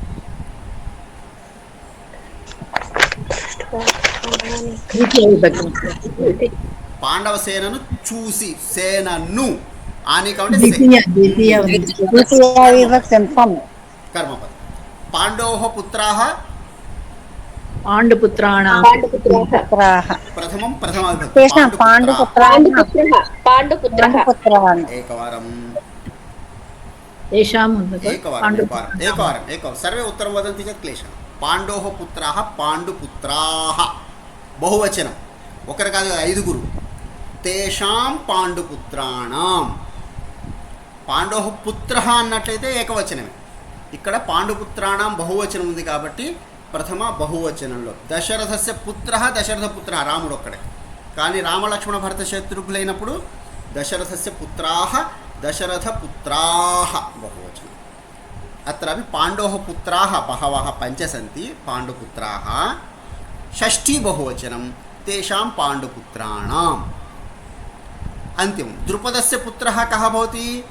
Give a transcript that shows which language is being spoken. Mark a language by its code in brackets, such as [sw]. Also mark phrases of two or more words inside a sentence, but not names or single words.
[te] పాండవ సేనను చూసి, సేనను ఆనీకం అంటే ద్వితీయ విభక్తి [sa] కర్మపదం. పాండోః పుత్రాః पाण्डुपुत्राणां పుత్రాః [te] ప్రథమం ప్రథమా విభక్తి [sa] तेषां पाण्डुपुत्राः पाण्डुपुत्रः ఏకవారం तेषां एकवारं सर्वे उत्तरं वदन्ति चेत् क्लेशः. पाण्डोः पुत्राः पाण्डुपुत्राः बहुवचनं, [te] ఒకరు కాదు 5 [sa] తేషాం పాండుపుత్రాణం. పాండోః పుత్రః [te] అన్నట్లయితే ఏకవచనమే. ఇక్కడ పాండుపుత్రాణం బహువచనం ఉంది కాబట్టి ప్రథమ బహువచనంలో [sa] దశరథస్య పుత్రః దశరథపుత్రः [te] రాముడు ఒక్కడే. కానీ రామలక్ష్మణభరతశత్రుఘ్నులైనప్పుడు [sa] దశరథస్య పుత్రాः दशरथपुत्राः बहुवचनम् अत्रापि पाण्डोः पुत्राः बहवः पञ्च सन्ति पाण्डुपुत्राः षष्ठी बहुवचनं तेषां पाण्डुपुत्राणाम् अन्तिमं द्रुपदस्य पुत्रः कः भवति